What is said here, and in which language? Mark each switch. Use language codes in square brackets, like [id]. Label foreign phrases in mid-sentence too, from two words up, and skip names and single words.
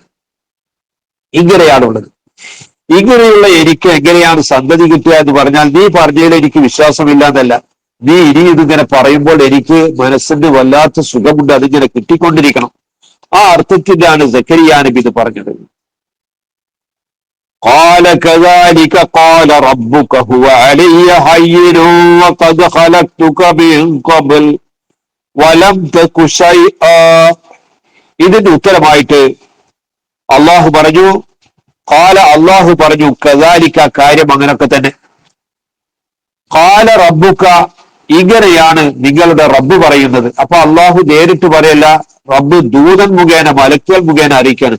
[ml] ഇങ്ങനെയാണുള്ളത്. ഇങ്ങനെയുള്ള എനിക്ക് എങ്ങനെയാണ് സന്തതി കിട്ടുക എന്ന് പറഞ്ഞാൽ, നീ പറഞ്ഞതിൽ എനിക്ക് വിശ്വാസമില്ല എന്നല്ല, നീ ഇനി ഇതിങ്ങനെ പറയുമ്പോൾ എനിക്ക് മനസ്സിന് വല്ലാത്ത സുഖമുണ്ട്, അതിങ്ങനെ കിട്ടിക്കൊണ്ടിരിക്കണം. ആ അർത്ഥത്തിലാണ് സക്കരിയ നബി ഇത് പറഞ്ഞത്. [ar] قال كذلك قال ربك هو علي هين وقد خلقتك من قبل ولم تك شيئا. [ml] ഇതിന്റെ ഉത്തരമായിട്ട് അള്ളാഹു പറഞ്ഞു, ഖാല അള്ളാഹു പറഞ്ഞു, കദാലിക കാര്യം അങ്ങനൊക്കെ തന്നെ. [ar] قال ربك, [ml] ഇങ്ങനെയാണ് നിങ്ങളുടെ റബ്ബ് പറയുന്നത്. അപ്പൊ അള്ളാഹു നേരിട്ട് പറയല്ല, റബ്ബ് ദൂതൻ മുഖേന, മലക്കുകൾ മുഖേന അറിയിക്കാണ്.